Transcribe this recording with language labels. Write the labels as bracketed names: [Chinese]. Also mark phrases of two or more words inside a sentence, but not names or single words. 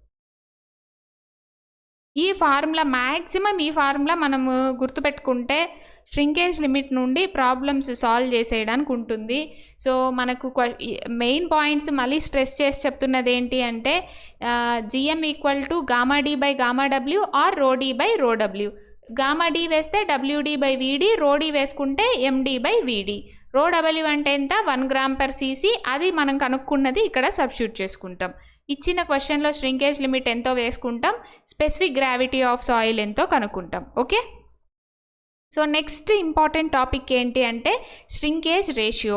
[Telugu] ఈ ఫార్ములా మ్యాక్సిమం, ఈ ఫార్ములా మనము గుర్తుపెట్టుకుంటే [English] shrinkage limit [Telugu] నుండి [English] problems solve [Telugu] చేసేయడానికి ఉంటుంది. సో మనకు [English] main points [Telugu] మళ్ళీ స్ట్రెస్ చేసి చెప్తున్నది ఏంటి అంటే GM [English] equal to [Telugu] γD/γW ఆర్ ρD/ρW. γD వేస్తే WD/VD, ρD వేసుకుంటే MD/VD. ρW అంటే ఎంత, 1 g/cc. అది మనం కనుక్కున్నది ఇక్కడ సబ్స్టిట్యూట్ చేసుకుంటాం. ఇచ్చిన క్వశ్చన్లో [English] shrinkage limit [Telugu] ఎంతో వేసుకుంటాం, [English] specific gravity of soil [Telugu] ఎంతో కనుక్కుంటాం. [English] okay, so next important topic [Telugu] ఏంటి అంటే [English] shrinkage ratio.